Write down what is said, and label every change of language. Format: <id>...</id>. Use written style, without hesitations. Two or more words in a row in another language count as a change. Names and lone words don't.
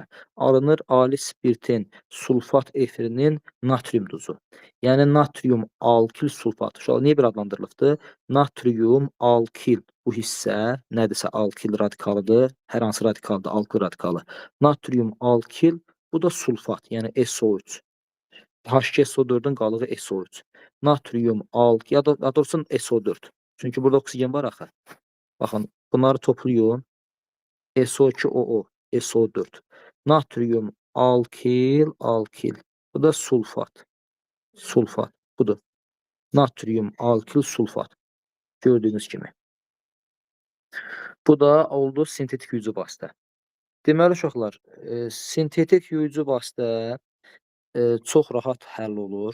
<az>Alınır ali spirtin sulfat efirinin natrium duzu. Yəni natrium alkil sulfat. Uşaqlar niyə belə adlandırılıbdır? Natrium alkil bu hissə nədirsə alkil radikalıdır. Hər hansı radikaldır, alkil radikalı. Natrium alkil bu da sulfat, yəni SO3. H2SO4-ün qalığı SO3. Natrium alkil ya da doğrusu SO4. Çünki burada oksigen var axı. Baxın, bunları toplayın. SO2OO, SO4. Natrium alkil. Bu da sulfat. Budur. Natrium alkil sulfat. Gördüyünüz kimi. Bu da oldu sintetik yuyucu vasitə. Deməli uşaqlar, sintetik yuyucu vasitə çox rahat həll olur.</az>